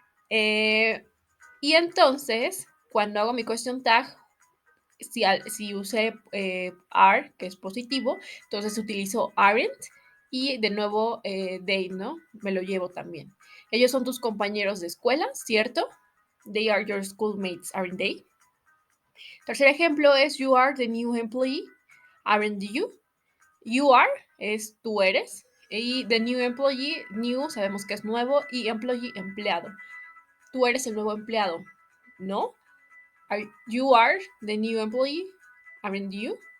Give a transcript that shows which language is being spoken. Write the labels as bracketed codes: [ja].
[es] Y entonces, cuando hago mi question tag, si usé are, que es positivo, entonces utilizo aren't y de nuevo they, ¿no? Me lo llevo también. Ellos son tus compañeros de escuela, ¿cierto? [en] They are your schoolmates, aren't they? [es] Tercer ejemplo es [en] you are the new employee, aren't you? You are [es] es tú eres y [en] the new employee, [es] new sabemos que es nuevo y employee, empleado. Tú eres el nuevo empleado, ¿no? [en] You are the new employee, aren't you?